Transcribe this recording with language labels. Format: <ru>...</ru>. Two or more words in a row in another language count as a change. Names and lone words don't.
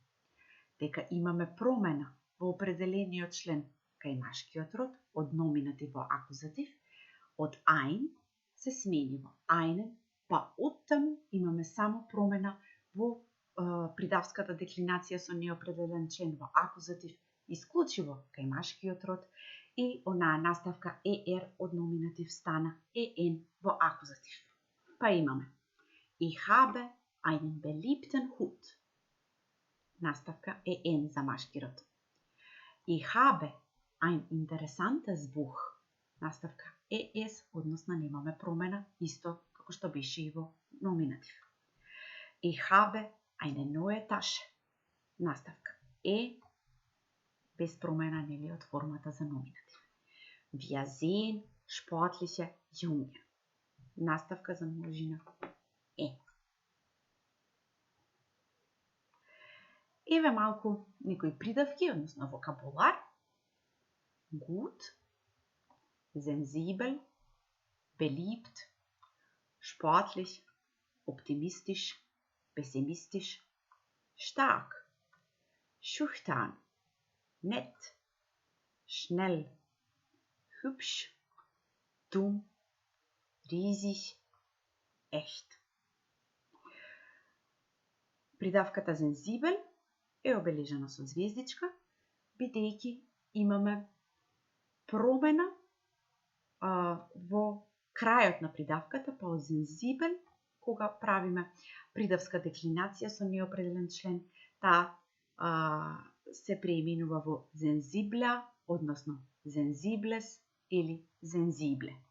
<mk>Дека имаме промена во определениот член кај машкиот род од номинатив во акузатив, од ein се смени во einen, па оттаму имаме само промена во придавската деклинација со неопределен член во акузатив, исклучиво кај машкиот род, и онаа наставка er од номинатив стана en во акузатив. Па имаме</mk> <de>Ich habe einen beliebten Hut.</de> <mk>Наставка en за машки род.</mk> <de>Ich habe ein interessantes Buch.</de> <mk>Наставка es, односно немаме промена, исто како што беше и во номинатив.</mk> <de>Ich habe eine neue Tasche.</de> <mk>Наставка без промена, нели, од формата за номинатив.</mk> <de>Wir sehen sportliche Jungen.</de> <mk>Наставка за множина Еве малку некои придавки, односно вокабулар.</mk> <de>Gut, sensibel, beliebt, sportlich, optimistisch, pessimistisch, stark, schüchtern, nett, schnell, hübsch, dumm, riesig, echt.</de> <mk>Придавката sensibel е обележана со звездичка, бидејќи имаме промена во крајот на придавката, па од sensibel, кога правиме придавска деклинација со неопределен член, таа се преименува во sensibla, односно sensibles или sensible.</mk>